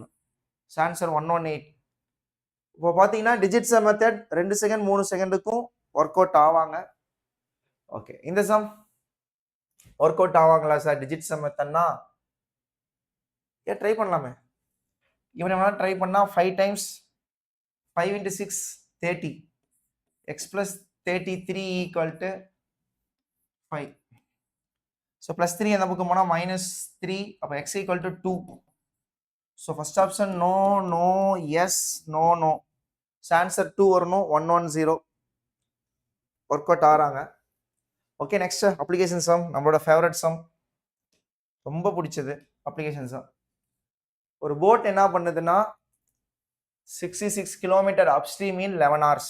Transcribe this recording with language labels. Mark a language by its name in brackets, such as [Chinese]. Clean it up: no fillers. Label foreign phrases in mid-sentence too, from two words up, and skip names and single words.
[English] So answer 118. [Tamil] இப்போ பாத்தீங்கன்னா [English] digit sum method [Tamil] 2 செகண்ட் 3 செகண்டுக்கும் [English] work out [Tamil] ஆவாங்க. ஓகே இந்த சம் [English] work out [Tamil] ஆவாங்களா சார் [English] digit sum methodனா? [Tamil] ஏன் ட்ரை பண்ணலாமே. இவனை வேணா ட்ரை பண்ணா 5 [English] times 5 into [Tamil] 6 30. [English] X plus 33 equal to 5. So plus 3 [Tamil] அந்த பக்கம் போனா [English] minus 3. அப்போ x equal to 2. So first option no no yes no no. So answer 2 வரணும் 110. work out ஆறாங்க. okay next application sum, நம்மளோட favourite sum, [Tamil] ரொம்ப பிடிச்சது [English] application sum. ஒரு போட் [Tamil] என்ன பண்ணுதுன்னா [English] 66 kilometre upstream in 11 hours.